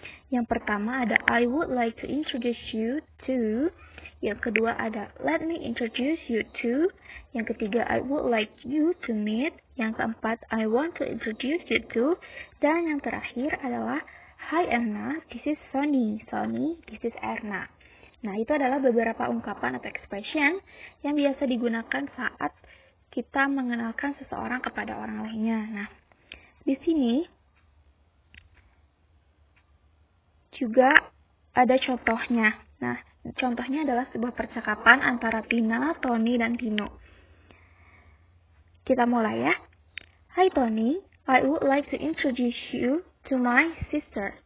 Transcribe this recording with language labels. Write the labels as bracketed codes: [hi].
[id] Yang pertama ada [en] I would like to introduce you to. [id] Yang kedua ada [en] let me introduce you to. [id] Yang ketiga [en] I would like you to meet. [id] Yang keempat [en] I want to introduce you to. [id] Dan yang terakhir adalah [en] Hi Erna, this is Sony. Sony, this is Erna. [id] Nah, itu adalah beberapa ungkapan atau expression yang biasa digunakan saat kita mengenalkan seseorang kepada orang lainnya. Nah, di sini juga ada contohnya. Nah, contohnya adalah sebuah percakapan antara Tina, Tony, dan Tino. Kita mulai ya. [en] Hi Tony, I would like to introduce you to my sister.